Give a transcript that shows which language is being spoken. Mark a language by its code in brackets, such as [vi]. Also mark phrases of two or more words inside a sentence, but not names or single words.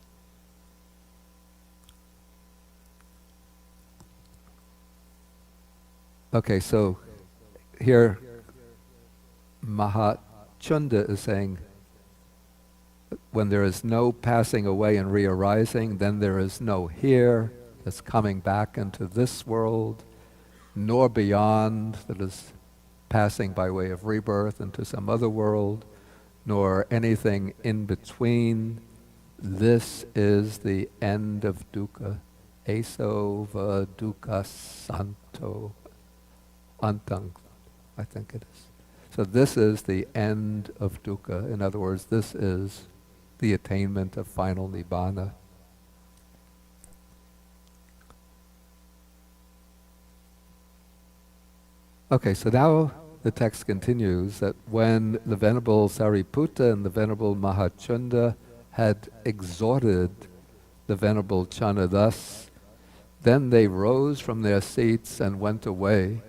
[en] Okay, so here Mahachunda is saying, when there is no passing away and re-arising, then there is no here that's coming back into this world, nor beyond that is passing by way of rebirth into some other world, nor anything in between. This is the end of dukkha. [pi] Eso va dukkha santo antang, [en] I think it is. So this is the end of dukkha. In other words, this is the attainment of final nibbana. Okay, so now the text continues that when the Venerable Sariputta and the Venerable Mahachunda had exhorted the Venerable Channa thus, then they rose from their seats and went away.